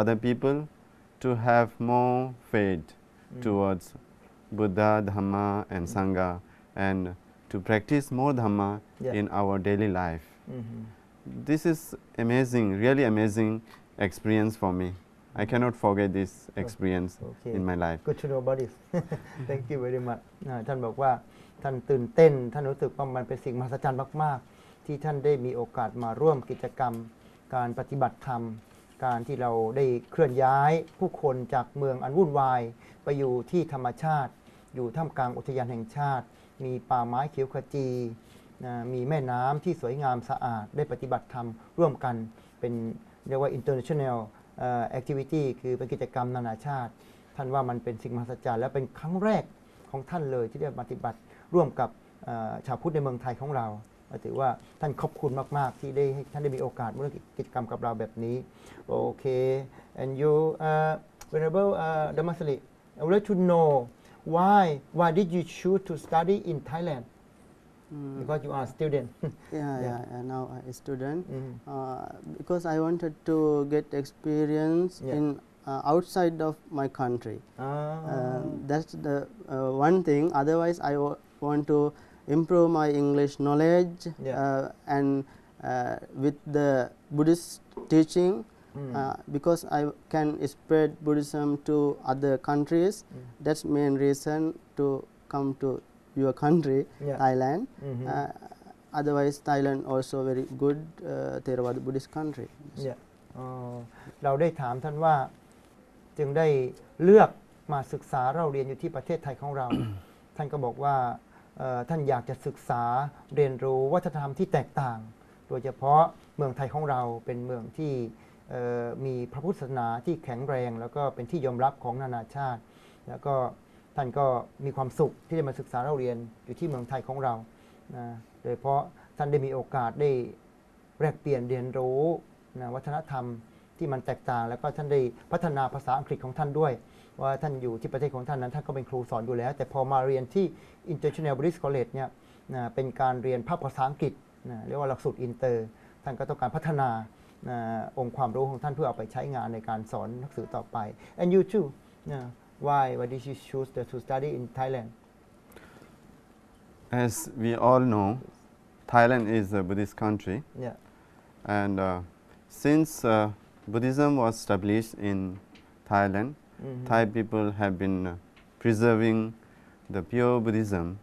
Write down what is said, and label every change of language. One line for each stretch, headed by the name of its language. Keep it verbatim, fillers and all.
English: other people, to have more faith Mm. towards Buddha, Dhamma, and Mm. Sangha, and to practice more Dhamma Yeah. in our daily life. Mhm. This is amazing, really amazing experience for me. I cannot forget this experience Okay. in my life. Good to know about this Thank you very much
Thai: อ่าท่านบอกว่าท่านตื่นเต้น ท่านรู้สึกว่ามันเป็นสิ่งมหัศจรรย์มาก ๆ ที่ท่านได้มีโอกาสมาร่วมกิจกรรม การปฏิบัติธรรม การที่เราได้เคลื่อนย้ายผู้คนจากเมืองอันวุ่นวาย ไปอยู่ที่ธรรมชาติ อยู่ท่ามกลางอุทยานแห่งชาติ มีป่าไม้เขียวขจี นะมีแม่น้ำที่สวยงามสะอาด ได้ปฏิบัติธรรมร่วมกัน เป็นเรียกว่า international เอ่อ activity คือเป็นกิจกรรมนานาชาติ ท่านว่ามันเป็นสิ่งมหัศจรรย์และเป็นครั้งแรกของท่านเลยที่ได้ปฏิบัติร่วมกับเอ่อชาวพุทธในเมืองไทยของเราก็ถือว่าท่านขอบคุณมาก ๆ ที่ได้ให้ท่านได้มีโอกาสมาร่วมกิจกรรมกับเราแบบนี้โอเค
English: and you uh, venerable uh, Dhammasali I would like to know why why did you choose to study in Thailand Mm, because you are student yeah, Yeah. yeah, yeah. Now I student Mhm. uh, because I wanted to get experience Yeah. in uh, outside of my country. Ah. Um, that's the uh, one thing. Otherwise, I wa- want to improve my English knowledge Yeah. uh, and uh, with the Buddhist teaching Mm. uh, because I can spread Buddhism to other countries. Mm. That's main reason to come to your country, Yeah. Thailand. Mhm. Uh, otherwise, Thailand also very good uh, Theravada Buddhist country.
Thai: เนี่ยเอ่อเราได้ถามท่านว่าจึงได้เลือกมาศึกษาเราเรียนอยู่ที่ประเทศไทยของเรา ท่านก็บอกว่าเอ่อท่านอยากจะศึกษาเรียนรู้วัฒนธรรมที่แตกต่าง โดยเฉพาะเมืองไทยของเราเป็นเมืองที่เอ่อมีพระพุทธศาสนาที่แข็งแรง แล้วก็เป็นที่ยอมรับของนานาชาติ แล้วก็ท่านก็มีความสุขที่ได้มาศึกษาเราเรียนอยู่ที่เมืองไทยของเรานะโดยเฉพาะท่านได้มีโอกาสได้ แลกเปลี่ยนเรียนรู้นะวัฒนธรรมที่มันแตกต่าง แล้วก็ท่านได้พัฒนาภาษาอังกฤษของท่านด้วย ว่าท่านอยู่ที่ประเทศของท่านนั้นท่านก็เป็นครูสอนอยู่แล้ว แต่พอมาเรียนที่ International Buddhist College เนี่ย นะเป็นการเรียนภาคภาษาอังกฤษนะเรียกว่าหลักสูตรอินเตอร์ท่านก็ต้องการพัฒนานะองค์ความรู้ของท่านเพื่อเอาไปใช้งานในการสอนหนังสือต่อไป
English: and you too
Thai: นะ
English: why why did you choose to study in Thailand? As we all know, Thailand is a Buddhist country, Yeah. and uh, since uh, Buddhism was established in Thailand, Mhm. Thai people have been uh, preserving the pure Buddhism